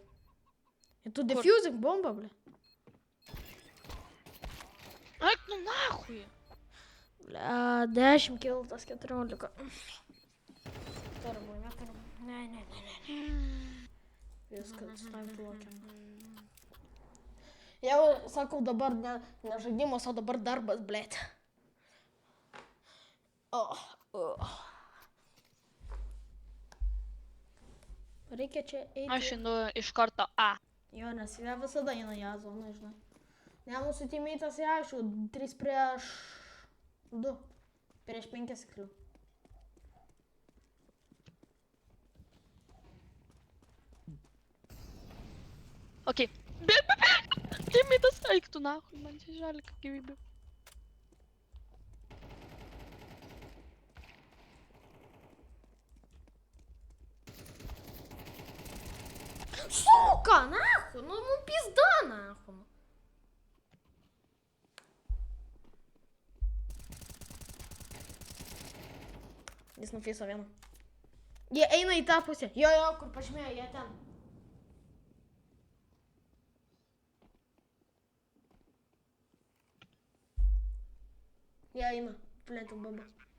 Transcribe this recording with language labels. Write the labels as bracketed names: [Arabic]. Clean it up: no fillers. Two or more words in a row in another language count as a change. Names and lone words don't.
[Lithuanian] Ir tu defusing bombą, ble. [Russian] Eik, ну нахуй. [Lithuanian] Ble, 10 kilų, tas 14. Tarbu, netarbu. Ne. Viskas, [English] time blocking. [Lithuanian] Jau sakau dabar ne žaidimas, o dabar darbas, blėt. Reikia čia eiti. Aš einu iš karto A. Jo, nes jie visada eina į A zoną, žinai. Ne, mūsų teammate'as, jie aišku, 3 prieš 2. Prieš 5 seklių. Okei. Bėg. Teammate'as, eik tu nahui, man 16 gyvybių. [Russian] Сука, нахуй, ну пизда, нахуй. [Lithuanian] Jis nufeiso vieną. Jie eina į tą pusę. Jo, kur pažymėjo, jie ten. Jie eina, plėtų babas.